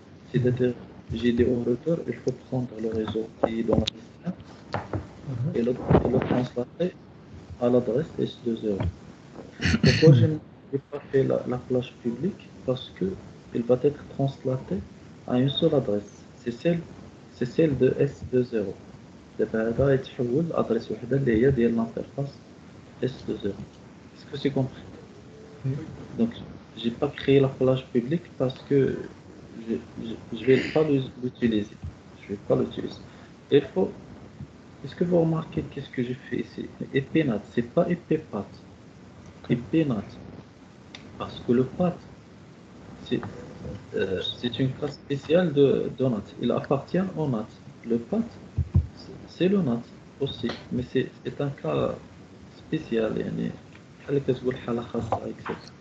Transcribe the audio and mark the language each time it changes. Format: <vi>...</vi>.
<fr>C'est-à-dire, j'ai dit au routeur, il faut prendre le réseau qui est dans la liste 1 et le translater à l'adresse S2O. Pourquoi je n'ai pas fait la plage publique? Parce que il va être translaté à une seule adresse. C'est celle de S20.</fr> <ar>دابا هذا يتحول لادريس وحده اللي هي ديال l'interface S20.</ar> <fr>Est-ce que c'est compris? Oui. Donc j'ai pas créé la plage publique parce que je vais pas l'utiliser. Je vais pas l'utiliser. Il faut. Est-ce que vous remarquez qu'est-ce que j'ai fait ici? Epinat, c'est pas epipat. Epinat. Parce que le pat, c'est c'est une classe spéciale de nat. Il appartient au nat. Le pat, c'est le nat aussi. Mais c'est un cas spécial.</fr> <ar>يعني بحال كتقول حالة خاصة etc.</ar>